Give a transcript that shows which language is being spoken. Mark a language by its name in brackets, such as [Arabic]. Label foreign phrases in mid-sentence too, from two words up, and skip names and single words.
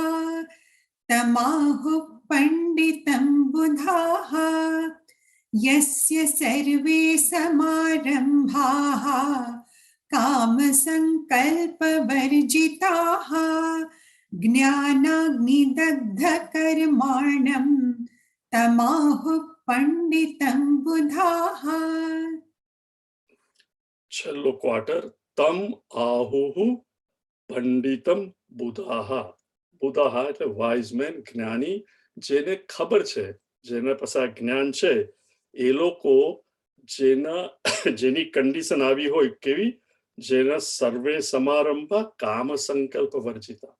[Sanskrit] तमाहुः पंडितं बुधाः यस्य सर्वे समारंभाः कामसङ्कल्पवर्जिताः ज्ञानाग्निदग्धकर्माणं तमाहुः पंडितं बुधाः. [Gujarati] છેલ્લો ક્વાર્ટર, [Sanskrit] तम आहुः पंडितम् बुधाः. [Gujarati] બુધાહા એટલે [English] wise man, [Gujarati] જ્ઞાની, જેને ખબર છે, જેના પાસે આ જ્ઞાન છે, એ લોકો જેની કન્ડિશન આવી હોય કેવી, જેના [Sanskrit] सर्वे समारंभ काम संकल्प वर्जिता.